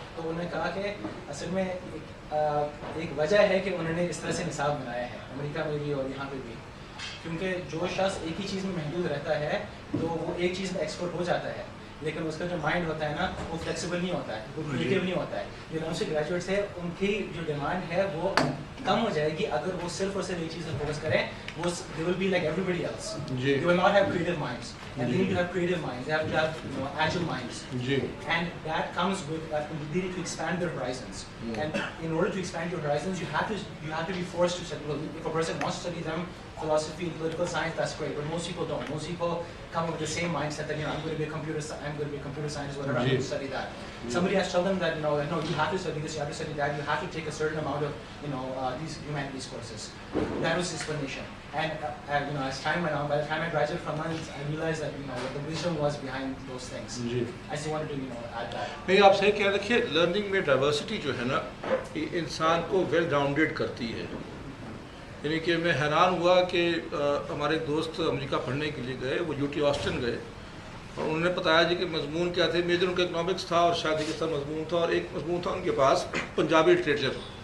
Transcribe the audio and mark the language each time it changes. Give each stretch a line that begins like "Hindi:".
Urdu: تو انہوں نے کہا کہ اصل میں ایک وجہ ہے کہ انہوں نے اس طرح سے نصاب بنایا ہے امریکہ میں بھی اور یہاں پہ بھی، کیونکہ جو شخص ایک ہی چیز میں محدود رہتا ہے تو وہ ایک چیز میں ایکسپرٹ ہو جاتا ہے، لیکن اس کا جو مائنڈ ہوتا ہے نا وہ فلیکسیبل نہیں ہوتا ہے، وہ کریٹیو نہیں ہوتا ہے. جو لمز سے گریجویٹس ہیں ان کی جو ڈیمانڈ ہے وہ کم ہو جائے گی اگر وہ صرف اور صرف ایک چیز پر فوکس کریں. وہ
English: they will be like everybody else. They will not have creative minds. And they need to have creative minds. They have to have agile minds. And that comes with the ability to expand their horizons. And in order to expand your horizons, you have to be forced to study. If a person wants to study them, philosophy and political science, that's great. But most people don't. Most people come with the same mindset that I'm going to be a computer scientist, whatever. I'm going to study that. Somebody has to tell them that no, you have to study this, you have to study that. You have to take a certain amount of these humanities courses. That was his explanation. And as time went on, by the time I graduated from London, I realized that what the wisdom was behind those things. I just wanted to add that.
Urdu: نہیں آپ صحیح کہہ رکھیے، learning میں diversity جو ہے نا یہ انسان کو ویل راؤنڈیڈ کرتی ہے. یعنی کہ میں حیران ہوا کہ ہمارے ایک دوست امریکہ پڑھنے کے لیے گئے، وہ UT آسٹن گئے، اور انہوں نے بتایا جی کہ مضمون کیا تھے. میجر ان کا اکنامکس تھا اور شادی کے ساتھ مضمون تھا, اور ایک مضمون تھا ان کے پاس پنجابی لٹریچر.